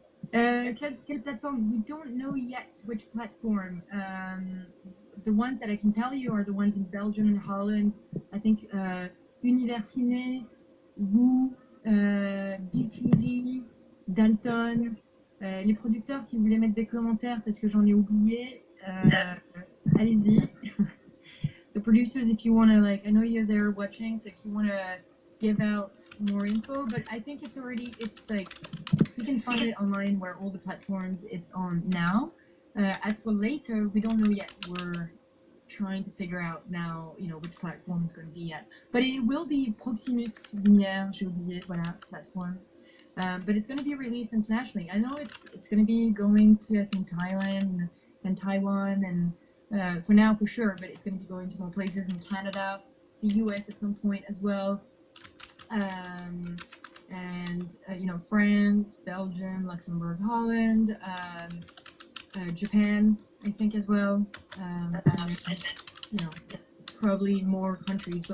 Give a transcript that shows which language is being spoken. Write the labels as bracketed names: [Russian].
[French] Quelle [English] platform? We don't know yet which platform. The ones that I can tell you are the ones in Belgium and Holland. I think Universiné, Woo, BTV, Dalton. [French] Les producteurs, si vous voulez mettre des commentaires parce que j'en ai oublié, allez-y. [English] So producers, if you want to, like, I know you're there watching, so if you want to give out more info, but I think it's like, you can find it online where all the platforms it's on now. As for later, we don't know yet. We're trying to figure out now, you know, which platform it's going to be at. But it will be Proximus Lumière, [French] j'ai oublié, voilà, [English] platform. But it's going to be released internationally. I know it's going to be going to, I think, Thailand and Taiwan, and for now, for sure, but it's going to be going to more places in Canada, the US at some point as well. And you know, France, Belgium, Luxembourg, Holland, Japan, I think as well, and, you know, probably more countries.